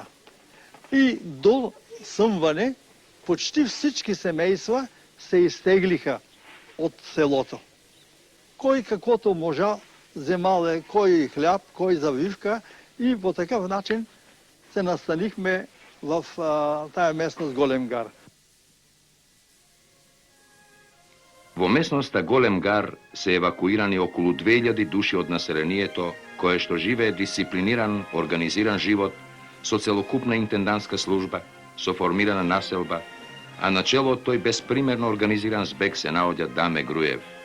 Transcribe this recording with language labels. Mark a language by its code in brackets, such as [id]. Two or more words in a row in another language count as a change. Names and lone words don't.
[bg] И до съмване почти всички семейства се изтеглиха от селото. Кой каквото можа, вземал е, кой хляб, кой завивка и по такъв начин се настанихме в тая местност Голем гар. [mk] Во местноста Голем гар се евакуирани околу 2000 души од населението, кое што живее дисциплиниран, организиран живот, со целокупна интендантска служба, со формирана населба, а начело од тој безпримерно организиран збег се наоѓа Даме Груев.